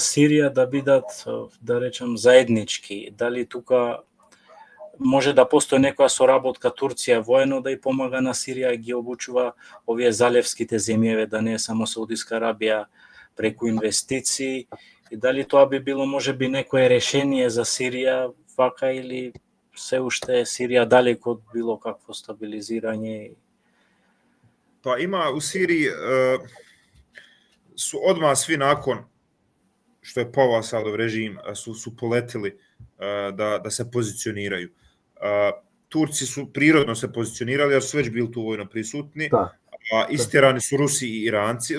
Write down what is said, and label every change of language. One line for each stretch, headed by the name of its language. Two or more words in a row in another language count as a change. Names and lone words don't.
Macedonian: Сирија да бидат, да речем, заеднички, дали тука може да постои некоја соработка Турција воено да и помага на Сирија и ги обучува овие залевските земји, да не е само Саудиска Арабија преку инвестиции, и дали тоа би било можеби некое решение за Сирија вака, или се уште Сирија далеко од било какво стабилизирање?
Bosnian: Па има у Сирiji su odmah svi nakon što je pao Asadov režim su poletili da se pozicioniraju. Turci su prirodno se pozicionirali, jer su već bili tu vojno prisutni, a istjerani su Rusi i Iranci.